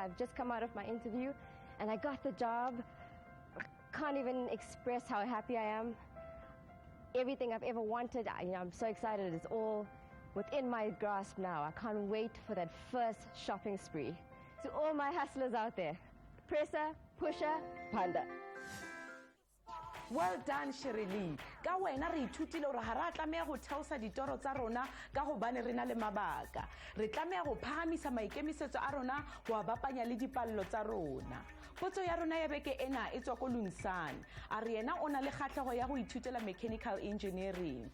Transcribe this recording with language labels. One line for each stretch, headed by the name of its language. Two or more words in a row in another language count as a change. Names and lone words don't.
English: I've just come out of my interview and I got the job. I can't even express how happy I am. Everything I've ever wanted, I'm so excited. It's all within my grasp now. I can't wait for that first shopping spree. To all my hustlers out there, presser, pusher, panda. Well done, Sherilee.
Southern Sotho: Ka wena re ithutile hore ha ra tlameha go theosa ditoro tsa rona ka hobane re na le mabaka. Re tlameha go phahamisa maikemisetso a rona go a bapanya le dipallo tsa rona. Potso ya rona ya beke ena e tswa ko Lunsane. A re yena o na le kgatlhego ya go ithutela
English: mechanical engineering.